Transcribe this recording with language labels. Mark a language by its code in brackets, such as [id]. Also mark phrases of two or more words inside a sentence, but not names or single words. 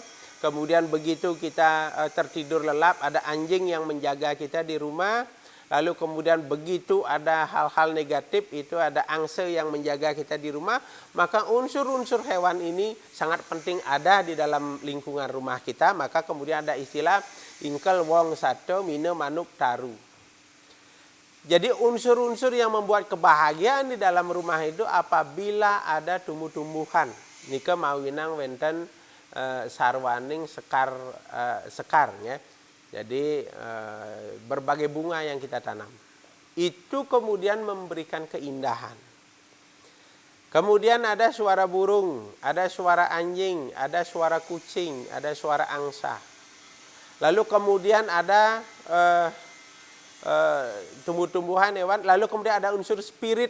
[id] Kemudian begitu kita tertidur lelap, ada anjing yang menjaga kita di rumah. Lalu kemudian begitu ada hal-hal negatif, itu ada angsa yang menjaga kita di rumah. Maka unsur-unsur hewan ini sangat penting ada di dalam lingkungan rumah kita. Maka kemudian ada istilah [ban] ingkel wong sato mine manuk taru. [id] Jadi unsur-unsur yang membuat kebahagiaan di dalam rumah itu apabila ada tumbuh-tumbuhan. [ban] Nika mawinang wenten sarwaning sekar ya. [id] Jadi berbagai bunga yang kita tanam. Itu kemudian memberikan keindahan. Kemudian ada suara burung, ada suara anjing, ada suara kucing, ada suara angsa. Lalu kemudian ada tumbuh-tumbuhan hewan, lalu kemudian ada unsur spirit.